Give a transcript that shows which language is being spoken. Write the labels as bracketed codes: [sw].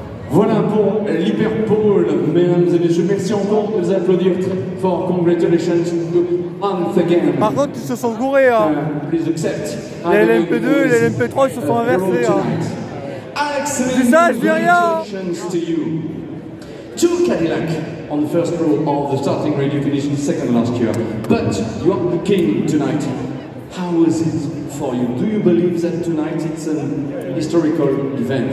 [fr] Voilà pour l'Hyperpole, mesdames et messieurs. Merci encore de nous applaudir très fort. [en] Congratulations once again. [fr] Par contre, ils se sont gourés. Hein. [en] Please accept. [fr] Les LMP2 et les LMP3 ils se sont inversés. C'est ça, je dis rien. [en] To you. Two Cadillac on the first row of the starting grid. You finished second last year, but you are the king tonight. How is it for you? Do you believe that tonight it's an historical event?